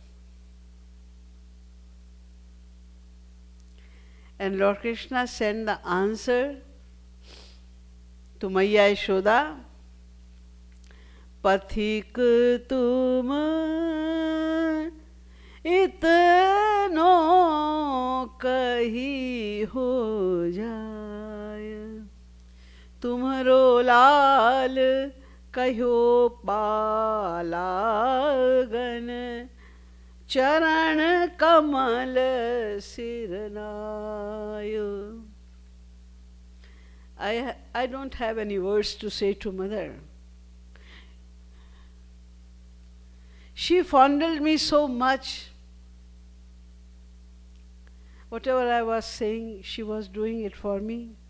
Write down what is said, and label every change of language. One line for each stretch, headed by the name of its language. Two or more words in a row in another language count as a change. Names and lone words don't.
English: And Lord Krishna sent the answer to Maiya Yashoda.
Braj: पथिक तुम इतनो कहि हो जाये, तुम्हारो लाल कहो पालागन चरण कमल सिरनाय.
English: I don't have any words to say to Mother. She fondled me so much. Whatever I was saying, she was doing it for me.